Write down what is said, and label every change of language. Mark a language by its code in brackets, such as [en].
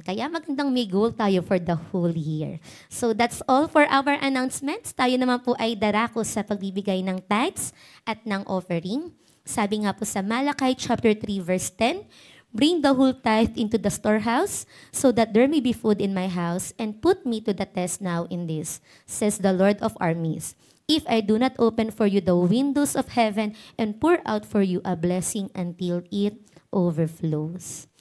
[tl] Kaya magandang may goal tayo for the whole year. [en] So that's all for our announcements. [tl] Tayo naman po ay darako sa pagbibigay ng tithes at ng offering. [en] Sabi nga po sa Malachi chapter 3 verse 10, bring the whole tithe into the storehouse so that there may be food in my house, and put me to the test now in this, says the Lord of armies. If I do not open for you the windows of heaven and pour out for you a blessing until it overflows.